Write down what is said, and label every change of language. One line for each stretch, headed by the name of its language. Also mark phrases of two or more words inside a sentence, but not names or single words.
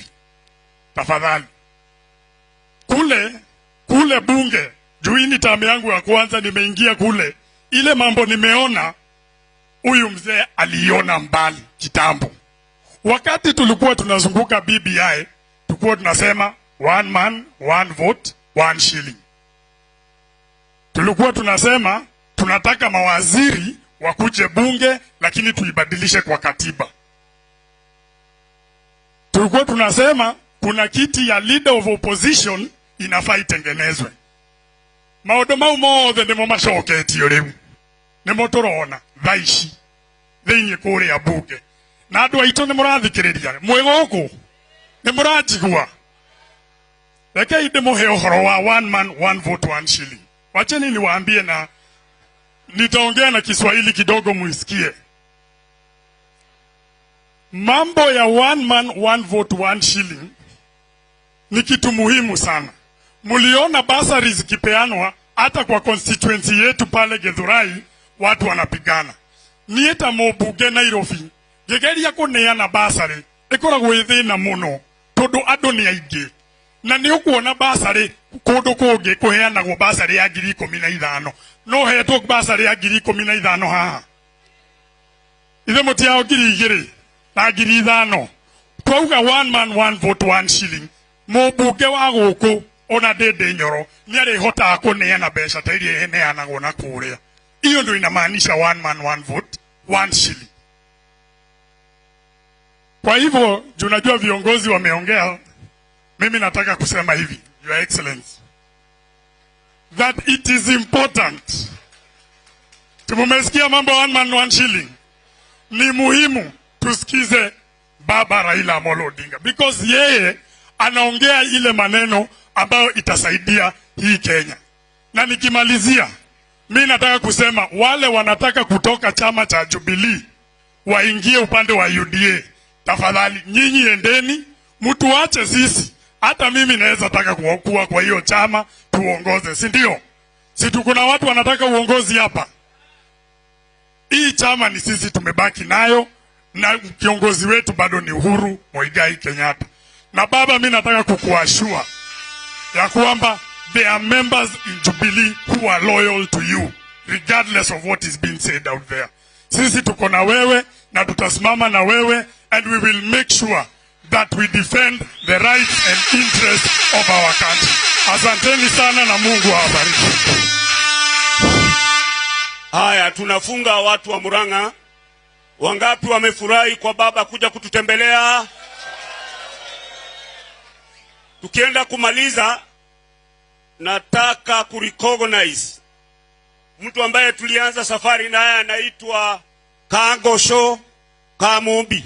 Swahili: Tafadhali. Kule bunge, juini tamu yangu ya kwanza nimeingia kule. Ile mambo nimeona, huyu mzee aliona mbali kitambo. Wakati tulikuwa tunazunguka BBI, tulikuwa tunasema
English: one man, one vote, one shilling.
Swahili: Tulikuwa tunasema tunataka mawaziri wakuje bunge, lakini tuibadilishe kwa katiba. Tulikuwa tunasema kuna kiti ya
English: leader of opposition
Swahili: inafaa itengenezwe.
Kikuyu: Maodo mau mothe nimo macoketio riu. Nimo turona thaici thiini kuria bunge. Na andu aitu ni murathikiriria mwiguku ni muranjigua. Rekei ndimuhe uhoro wa
English: one man one vote one shilling.
Swahili: Wacheni niwaambie na nitaongea na Kiswahili kidogo muisikie. Mambo ya
English: one man one vote one shilling
Swahili: ni kitu muhimu sana. Muliona basari zikipeanwa hata kwa constituency yetu pale Githurai watu wanapigana.
Kikuyu: Nieta mubunge Nairobi gegeria kuneana basari ikoragwo ithina muno tondu andu ni aingi. Na ni ukuona basari kundu kungi kuheanagwo basari ya 15,000 no hetwo basari ya 15,000 haha. Ithe mutiao 2,000 na 5,000.
English: Twauga one man one vote one shilling.
Kikuyu: Mubunge wa guku ona Ndindi Nyoro ni arihota kuneana mbeca ta iria heneanagwo na kuria.
Swahili: Hiyo ndio inamaanisha
English: one man one vote one shilling.
Swahili: Kwa hivyo tunajua viongozi wameongea, mimi nataka kusema hivi,
English: Your Excellency, that it is important.
Swahili: Tumesikia mambo
English: one man one shilling.
Swahili: Ni muhimu tusikize Baba Raila Amolo Odinga because yeye anaongea ile maneno ambayo itasaidia hii Kenya. Na nikimalizia, mimi nataka kusema wale wanataka kutoka chama cha Jubilee waingie upande wa UDA. Tafadhali nyinyi endeni, mtu ache sisi. Hata mimi naweza taka kuwa kwa hiyo chama tuongoze, si ndio? Si kuna watu wanataka uongozi hapa. Hii chama ni sisi tumebaki nayo na kiongozi wetu bado ni Uhuru Muigai Kenyatta. Na baba, mimi nataka kukuashua ya kwamba
English: there are members in Jubilee who are loyal to you regardless of what is being said out there.
Swahili: Sisi tuko na wewe na tutasimama na wewe,
English: and we will make sure that we defend the rights and interests of our country.
Swahili: Asanteni sana na Mungu awabariki. Haya, tunafunga watu wa Murang'a. Wangapi wamefurahi kwa baba kuja kututembelea? Tukienda kumaliza, nataka kurecognize mtu ambaye tulianza safari naye, anaitwa Kangosho Kamumbi.